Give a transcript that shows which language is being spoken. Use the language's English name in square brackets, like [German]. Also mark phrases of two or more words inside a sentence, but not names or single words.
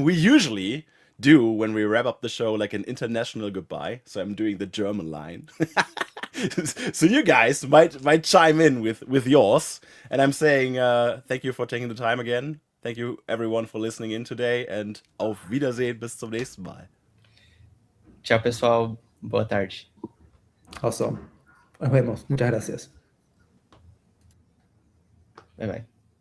[English] We usually do when we wrap up the show like an international goodbye, so I'm doing the German line. So you guys might chime in with yours, and I'm saying thank you for taking the time again. Thank you everyone for listening in today, and [German] auf Wiedersehen, bis zum nächsten Mal. [Portuguese] Tchau, pessoal. Boa tarde. [Spanish] Awesome. Nos vemos. Muchas gracias. [English] Bye bye.